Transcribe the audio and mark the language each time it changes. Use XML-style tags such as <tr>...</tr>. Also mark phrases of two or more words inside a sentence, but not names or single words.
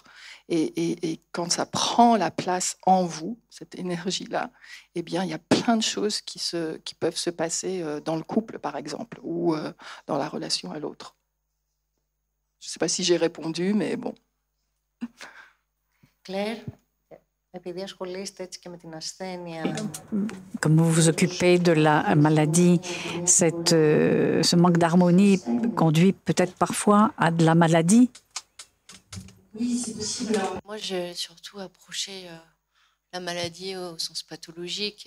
<fr>Et quand ça prend la place en vous, cette énergie-là, eh bien, il y a plein de choses qui peuvent se passer dans le couple, par exemple, ou dans la relation à l'autre. Je ne sais pas si j'ai répondu, mais bon. Claire,</fr> <el>επειδή ασχολείστε έτσι και με την ασθένεια...</el> <fr>Comme vous vous occupez de la maladie, ce manque d'harmonie conduit peut-être parfois à de la maladie. Oui, c'est possible. Moi, j'ai surtout approché la maladie au sens pathologique.</fr>